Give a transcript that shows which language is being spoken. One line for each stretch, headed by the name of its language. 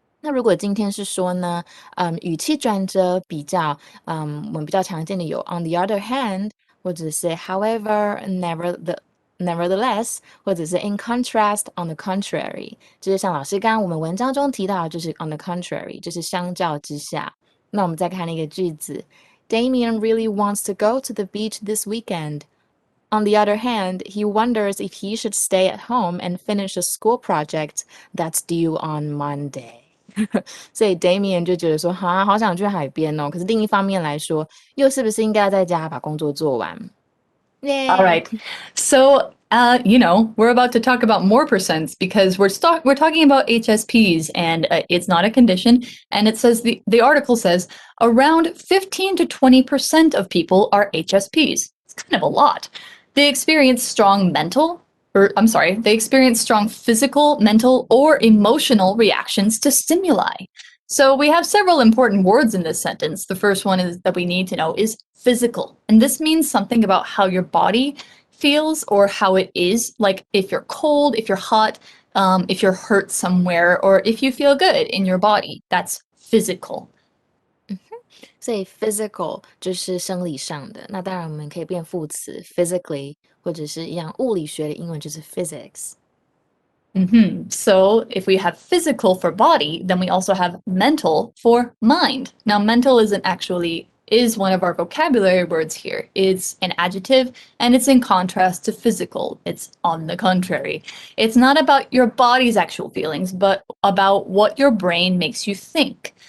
Chinese: 那如果今天是说呢，语气转折比较，我们比较常见的有
English: on the other hand，
Chinese: 或者是
English: however nevertheless，
Chinese: 或者是
English: in contrast on the contrary，
Chinese: 就是像老师刚刚我们文章中提到的，就是
English: on the contrary，
Chinese: 就是相较之下。那我们再看那个句子
English: ，Damien really wants to go to the beach this weekend. On the other hand, he wonders if he should stay at home and finish a school project that's due on Monday.
Chinese: 所以 Damien 就觉得说，好想去海边哦。可是另一方面来说，又是不是应该要在家把工作做完？
English: All right. So, we're about to talk about more percents because we're talking about HSPs and it's not a condition. And it says the article says around 15 to 20% of people are HSPs. It's kind of a lot. They experience strong physical, mental, or emotional reactions to stimuli. So we have several important words in this sentence. The first one is that we need to know is physical. And this means something about how your body feels or how it is, like if you're cold, if you're hot, if you're hurt somewhere, or if you feel good in your body. That's physical.
Chinese: 所以 physical 就是生理上的，那当然我们可以变副词 physically， 或者是一样物理学的英文就是 physics。
English: So if we have physical for body, then we also have mental for mind. Now, mental is one of our vocabulary words here. It's an adjective and it's in contrast to physical. It's on the contrary. It's not about your body's actual feelings, but about what your brain makes you think.